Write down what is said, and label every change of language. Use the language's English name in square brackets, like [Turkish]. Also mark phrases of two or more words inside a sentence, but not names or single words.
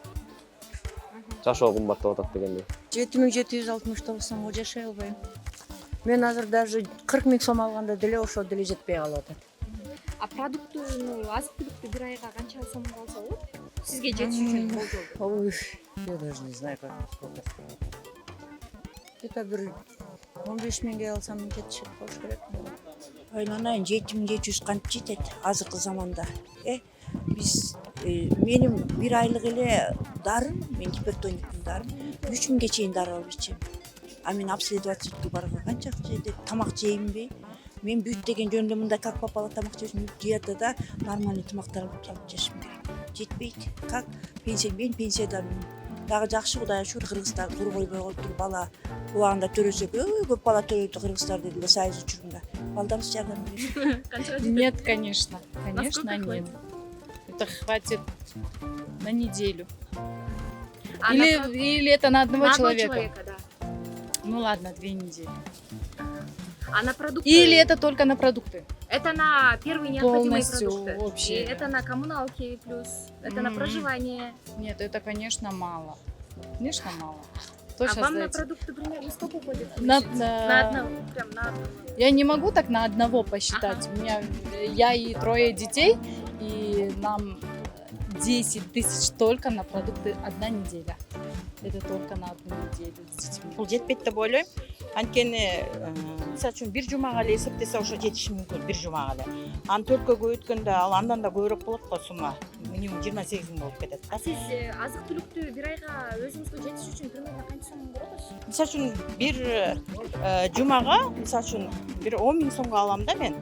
[Kyrgyz] Жашоо кымбаттап атат дегендей. 7769 сомго жашай албайм. Мен азыр даже 40 000 сом алганда деле ошо деле жетпей калып атат. А продуктуну, азык-түлүктү бир айга канча сом алса болот? Сизге жетиш үчүн болжол. Ой, [Russian] я даже не знаю, как сколько. [Kyrgyz] Это бир 15 миңге алсам жетишет болуш керек. Айланайын 7700 канча жетет азыркы заманда. Биз менин бир айлык эле дарым, мен гипертониктин дарым 3000ге чейин дары алып ичем. А мен обследовательге барганга канча жетет? Тамак жеймби? Мен бүт деген жөнүндө мындай [Russian] как попало [Kyrgyz] тамак жешим, диетада нормальный тамактар алып жешим керек. Жетпейт. Как мен пенсияданмын. Дагы жакшы Кудайга шүгүр Кыргызстан кур койбой коюптур бала. Убагында төрөсөк, көп бала төрөйт Кыргызстар дедилер союз учурунда. Балдарыбыз жардам берет. [Russian] Нет, конечно. Конечно, нет. Это хватит на неделю. Или это на одного человека? Да. Ну ладно, 2 недели. А на продукты? Или это только на продукты? Это на первые необходимые Полностью продукты. вообще. И это на коммуналки плюс, это на проживание. Нет, это, конечно, мало. Конечно, мало. А вам на продукты примерно сколько уходит? На одного, прям на одного. Я не могу так на одного посчитать. У меня я и 3 детей, и нам 10 тысяч только на продукты 1 неделя. Это только на 1 неделю с детьми. [Kyrgyz] Бул жетпейт деп ойлойм. Анткени мисалы үчүн бир жумага эле эсептесе ошо жетиши мүмкүн бир жумага эле. Аны 4кө көбөйткөндө ал андан да көбүрөөк болот го сумма. Минимум 28 000 болуп кетет. А сиз азык-түлүктү бир айга өзүңүзгө жетиш үчүн примерно канча сом көрөсүз? Мисалы үчүн бир жумага мисалы үчүн бир 10 000 сомго алам да мен.